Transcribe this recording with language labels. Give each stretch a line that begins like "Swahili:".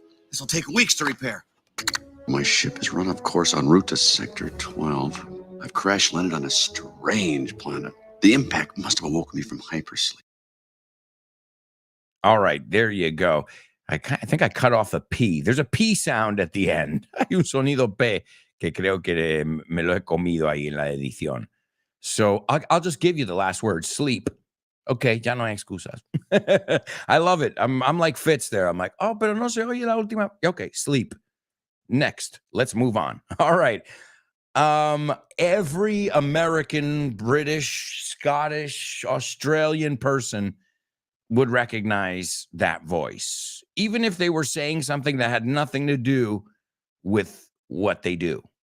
English: This'll take weeks to repair. My ship is run off course en route to Sector 12. I've crash landed on a strange planet. The impact must have awoken me from hypersleep. All right, there you go. I think I cut off a P. There's a P sound at the end.
Spanish: Hay un sonido P que creo que me lo he comido ahí en la edición.
English: So I'll just give you the last word, sleep. Okay,
Spanish: ya no hay excusas.
English: I love it. I'm like Fitz there. I'm like, oh,
Spanish: pero no se oye la última.
English: Okay, sleep. Next, let's move on. All right. Every American, British, Scottish, Australian person would recognize that voice, even if they were saying something that had nothing to do with what they do.